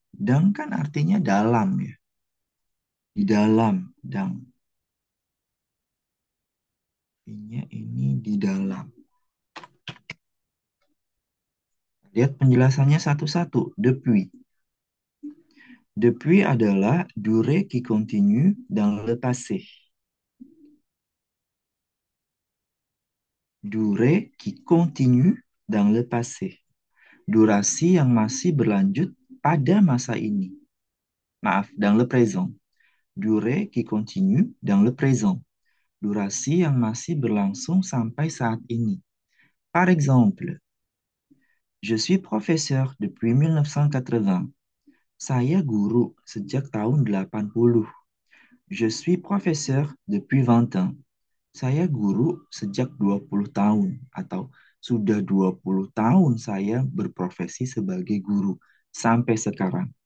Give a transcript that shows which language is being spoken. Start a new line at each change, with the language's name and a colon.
Indonesian: Dang kan artinya dalam ya. Di dalam, dang. Ini di dalam. Lihat penjelasannya satu-satu.
French: Depuis. Depuis adalah durée qui continue dans le passé. Durée qui continue dans le passé.
Indonesian: Durasi yang masih berlanjut pada masa ini.
French: Maaf, dans le présent. Durée qui continue dans le présent.
Indonesian: Durasi yang masih berlangsung sampai saat ini.
French: Par exemple, je suis professeur depuis 1980.
Indonesian: Saya guru sejak tahun 80.
French: Je suis professeur depuis 20 ans.
Indonesian: Saya guru sejak 20 tahun atau sudah 20 tahun saya berprofesi sebagai guru sampai sekarang.